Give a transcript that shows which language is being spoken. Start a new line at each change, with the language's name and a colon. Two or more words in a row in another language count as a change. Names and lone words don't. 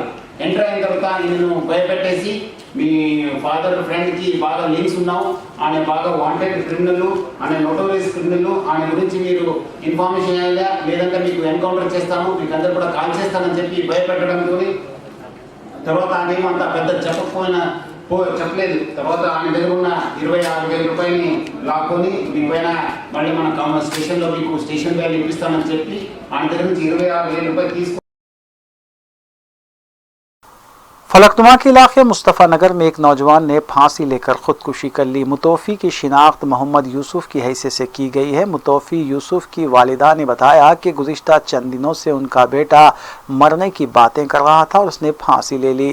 Telugu: ఎంటర్ అయిన తర్వాత ఈయనను భయపెట్టేసి మీ
English: father friend
Telugu: బాగా లింక్స్ ఉన్నావు, ఆయన బాగా
English: wanted criminal,
Telugu: ఆయన
English: notorious criminal,
Telugu: ఆయన గురించి మీరు ఇన్ఫర్మేషన్ ఇవ్వాలా లేదంటే మీకు ఎన్కౌంటర్ చేస్తాను, మీకు అందరు కూడా కాల్ చేస్తానని చెప్పి భయపెట్టడంతో తర్వాత ఆయన ఏమంతా పెద్ద చెప్పలేదు। తర్వాత ఆయన దగ్గర ఉన్న 26,000 రూపాయలని లాక్కొని మీ పైన మళ్ళీ మన స్టేషన్లో మీకు
English: station value
Telugu: ఇప్పిస్తానని చెప్పి ఆయన దగ్గర నుంచి 26,000 రూపాయలు తీసుకు
Urdu: فلکنما کے علاقے مصطفیٰ نگر میں ایک نوجوان نے پھانسی لے کر خودکشی کر لی۔ متوفی کی شناخت محمد یوسف کی حیثیت سے کی گئی ہے۔ متوفی یوسف کی والدہ نے بتایا کہ گزشتہ چند دنوں سے ان کا بیٹا مرنے کی باتیں کر رہا تھا اور اس نے پھانسی لے لی۔